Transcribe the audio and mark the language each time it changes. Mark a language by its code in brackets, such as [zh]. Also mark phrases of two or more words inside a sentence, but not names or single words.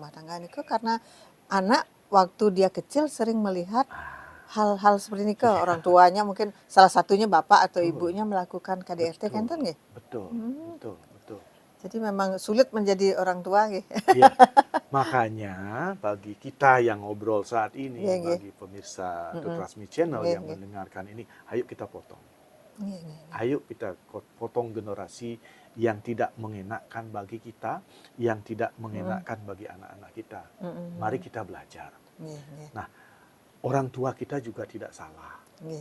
[id] rumah tangga ini karena anak waktu dia kecil sering melihat hal-hal seperti ini ke orang tuanya mungkin salah satunya bapak atau Betul. ibunya melakukan KDRT kan betul, nggih. betul, Hmm. betul, betul. Jadi memang sulit menjadi orang tua nggih. Ya, makanya bagi kita yang ngobrol saat ini, Iya, nggih. bagi pemirsa The Mm-mm. Trust Me Channel Nggih, yang nggih. mendengarkan ini, ayo kita potong. [ban] Nggih, nggih. [id] Ayo kita potong generasi yang tidak mengenakkan bagi kita, yang tidak mengenakkan bagi anak-anak kita. Mm-mm. Mari kita belajar. [ban] Nggih, nggih. [id] Nah, orang tua kita juga tidak salah. Nggih,